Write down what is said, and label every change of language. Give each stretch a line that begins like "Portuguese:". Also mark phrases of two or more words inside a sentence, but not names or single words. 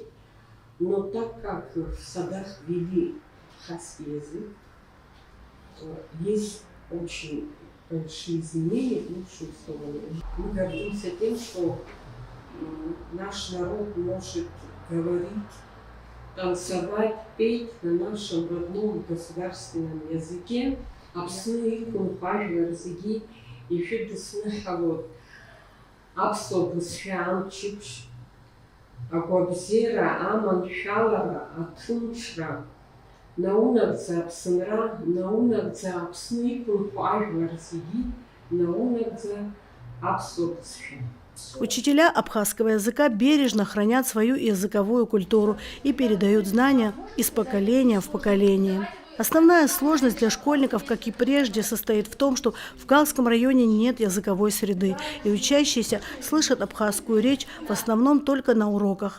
Russian: Но так как в садах ввели абхазский язык, есть очень большие изменения в лучшую сторону. Мы гордимся тем, что наш народ может говорить, танцевать, петь на нашем родном государственном языке.
Abkhazian: Апсны, кунпажи, разыги, и фидесны халот. Апсобусхам чипш, агуабзера, аман шалара, атуншра. Наунагза апсынра, наунагза апсны, кунпажи, разыги, наунагза апсобусхам.
Russian: Учителя абхазского языка бережно хранят свою языковую культуру и передают знания из поколения в поколение. Основная сложность для школьников, как и прежде, состоит в том, что в Галском районе нет языковой среды, и учащиеся слышат абхазскую речь в основном только на уроках.